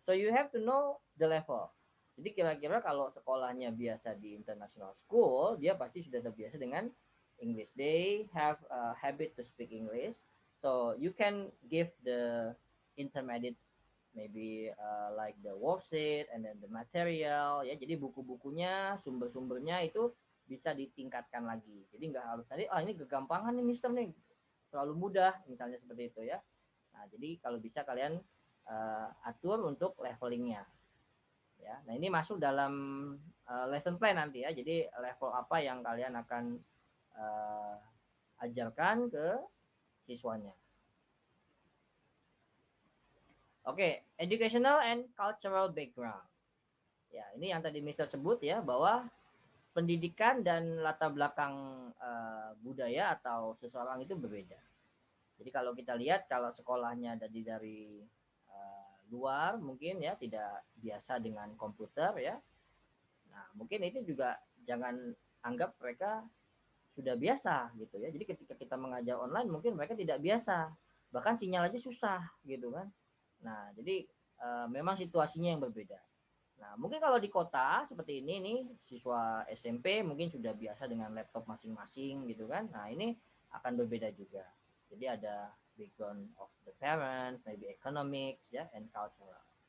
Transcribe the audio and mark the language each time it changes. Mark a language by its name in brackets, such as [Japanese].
[English] So you have to know the level. [Indonesian] Jadi kira-kira kalau sekolahnya biasa di international school, dia pasti sudah terbiasa dengan English. [English] They have a habit to speak English. So you can give the intermediate maybe like the worksheet and then the material ya. [Indonesian] Jadi buku-bukunya, sumber-sumbernya itu bisa ditingkatkan lagi. Jadi nggak harus tadi ini kegampangan nih Mister nih, terlalu mudah misalnya seperti itu ya. Nah, jadi kalau bisa kalian atur untuk levelingnya. Ya, nah ini masuk dalam lesson plan nanti ya. Jadi level apa yang kalian akan ajarkan ke siswanya. [English] Oke, educational and cultural background. [Indonesian] Ya, ini yang tadi Mister sebut ya, bahwa pendidikan dan latar belakang budaya atau seseorang itu berbeda. Jadi kalau kita lihat kalau sekolahnya dari luar mungkin ya tidak biasa dengan komputer ya. Nah, mungkin itu juga jangan anggap mereka sudah biasa gitu ya. Jadi ketika kita mengajar online mungkin mereka tidak biasa. Bahkan sinyal aja susah gitu kan. Nah, jadi memang situasinya yang berbeda. Nah, mungkin kalau di kota seperti ini nih, siswa SMP mungkin sudah biasa dengan laptop masing-masing gitu kan. Nah, ini akan berbeda juga. Jadi ada [English] background of the parents, maybe economics, ya, and cultural.